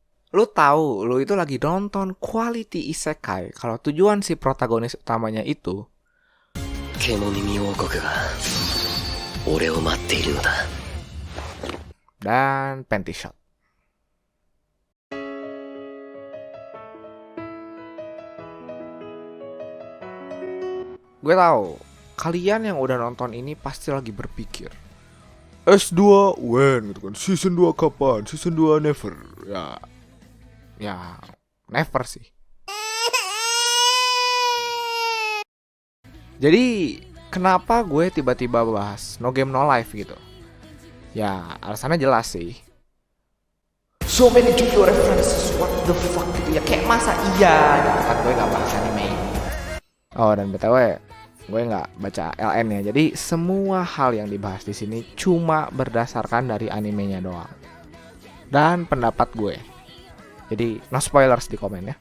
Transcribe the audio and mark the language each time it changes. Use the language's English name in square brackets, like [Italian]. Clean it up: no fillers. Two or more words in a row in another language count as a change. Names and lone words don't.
[Indonesian] Lu tahu, lu itu lagi nonton quality isekai kalau tujuan si protagonis utamanya itu [Japanese] 獣耳王国が俺を待っているのだ。 [English] dan panty shot. [Indonesian] Gue tahu, kalian yang udah nonton ini pasti lagi berpikir, S2 when gitu kan, season 2 kapan, [English] season 2 never. [Indonesian] Ya never sih. Jadi kenapa gue tiba-tiba bahas No Game No Life gitu? Ya alasannya jelas sih. [English] So many JoJo references, what the fuck [Indonesian] gitu ya. Kayak masa iya gitu kan gue gak bahas anime ini. Oh dan BTW, gue nggak baca LN ya. Jadi semua hal yang dibahas di sini cuma berdasarkan dari animenya doang dan pendapat gue. Jadi [English] no spoilers [Indonesian] di komen ya.